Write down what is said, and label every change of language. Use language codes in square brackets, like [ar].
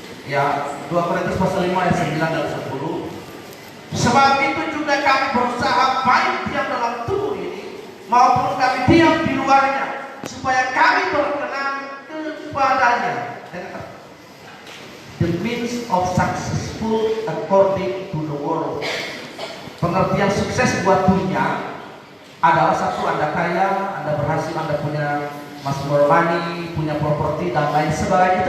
[id] Ya, 2 Korintus pasal 5 ayat 9 dan 10. Sebab itu juga kami berusaha baik diam dalam tubuh ini maupun kami diam di luarnya, supaya kami berkenan kepadanya. [en] The means of successful according to the world. [id] Pengertian sukses buat dunia adalah satu, Anda kaya, Anda berhasil, Anda punya [en] more money, [id] punya properti dan lain sebagainya.